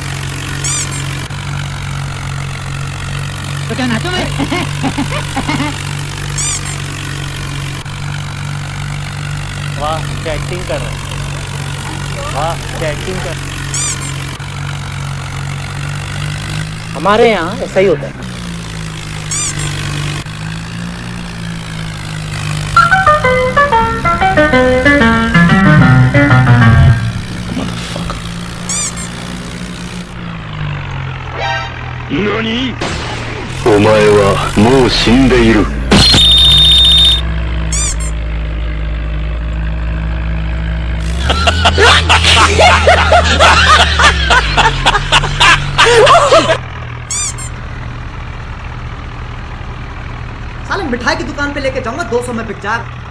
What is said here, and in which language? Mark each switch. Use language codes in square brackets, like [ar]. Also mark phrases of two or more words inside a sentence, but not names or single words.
[hi] तो क्या नाचो मैं? वाह क्या एक्टिंग कर रहा है, वाह क्या एक्टिंग कर रहा है। हमारे यहाँ ऐसा ही होता है। NANI? [ja] お前はもう死んでいる。 [hi] साले मिठाई की दुकान पे लेके जाऊंगा 200 में बिक जाएगा।